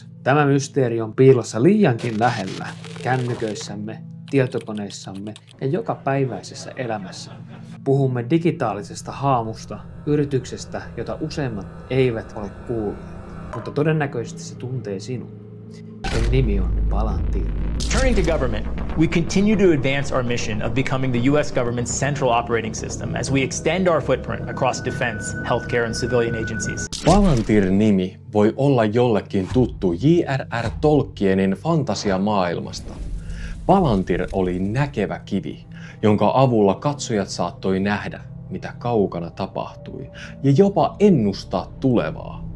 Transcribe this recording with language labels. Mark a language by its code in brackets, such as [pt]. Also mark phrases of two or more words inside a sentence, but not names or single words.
[fi] Tämä mysteeri on piilossa liiankin lähellä kännyköissämme, tietokoneissamme ja jokapäiväisessä elämässämme. Puhumme digitaalisesta haamusta, yrityksestä, jota useimmat eivät ole kuulleet, mutta todennäköisesti se tuntee sinut. Sen nimi on Palantir. [en] Turning to government, we continue to advance our mission of becoming the U.S. government's central operating system as we extend our footprint across defense, healthcare and civilian agencies. [fi] Palantir-nimi voi olla jollekin tuttu J.R.R. Tolkienin fantasiamaailmasta. Palantir oli näkevä kivi, jonka avulla katsojat saattoi nähdä, mitä kaukana tapahtui, ja jopa ennustaa tulevaa.